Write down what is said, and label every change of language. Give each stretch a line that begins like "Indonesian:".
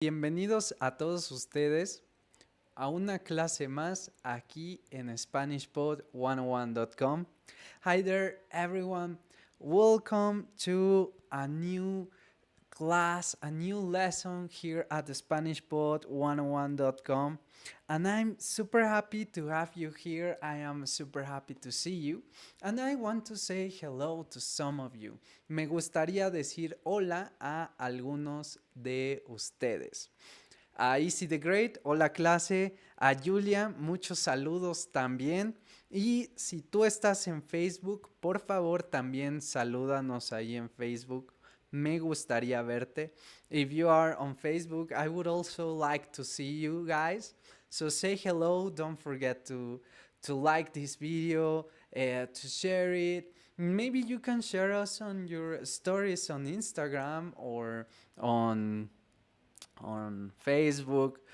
Spanish: Bienvenidos a todos ustedes a una clase más aquí en SpanishPod101.com.
English: Hi there, everyone. Welcome to a new class, a new lesson here at the SpanishPod101.com. And I'm super happy to have you here. I am super happy to see you. And I want to say hello to some of you.
Spanish: Me gustaría decir hola a algunos de ustedes. A Easy the Great, hola clase, a Julia, muchos saludos también. Y si tú estás en Facebook, por favor también salúdanos ahí en Facebook. Me gustaría verte.
English: If you are on Facebook, I would also like to see you guys. So say hello, don't forget to like this video, to share it. Maybe you can share us on your stories on Instagram or on Facebook.